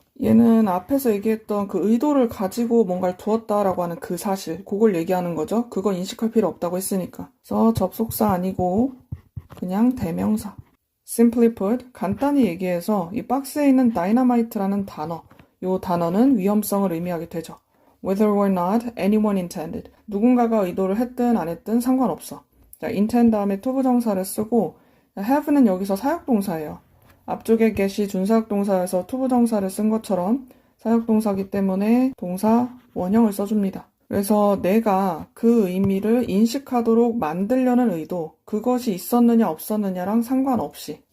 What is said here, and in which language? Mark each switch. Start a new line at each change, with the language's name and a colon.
Korean: 얘는 앞에서 얘기했던 그 의도를 가지고 뭔가를 두었다라고 하는 그 사실, 그걸 얘기하는 거죠. 그거 인식할 필요 없다고 했으니까. 그래서 접속사 아니고 그냥 대명사.
English: Simply put,
Korean: 간단히 얘기해서 이 박스에 있는 다이너마이트라는 단어, 이 단어는 위험성을 의미하게 되죠.
English: Whether or not anyone intended.
Korean: 누군가가 의도를 했든 안 했든 상관없어. 자, intend 다음에 투부정사를 쓰고 have는 여기서 사역동사예요. 앞쪽에 get이 준사역동사여서 투부정사를 쓴 것처럼 사역동사기 때문에 동사 원형을 써줍니다. 그래서 내가 그 의미를 인식하도록 만들려는 의도, 그것이 있었느냐 없었느냐랑 상관없이.